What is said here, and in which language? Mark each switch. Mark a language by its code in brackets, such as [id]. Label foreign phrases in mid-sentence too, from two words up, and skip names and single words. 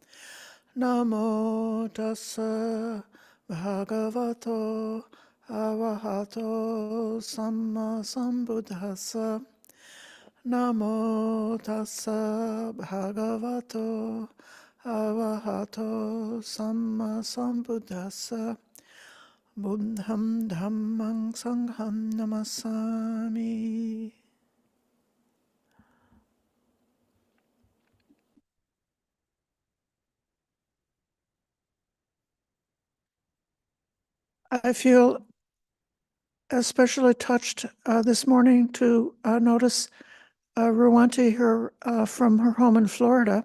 [pi] Namo tassa bhagavato arahato samma sambuddhassa. Namo tassa bhagavato arahato samma sambuddhassa. Buddham dhammang sangham namasami. [en] I feel especially touched this morning to notice Ruwanti here from her home in Florida.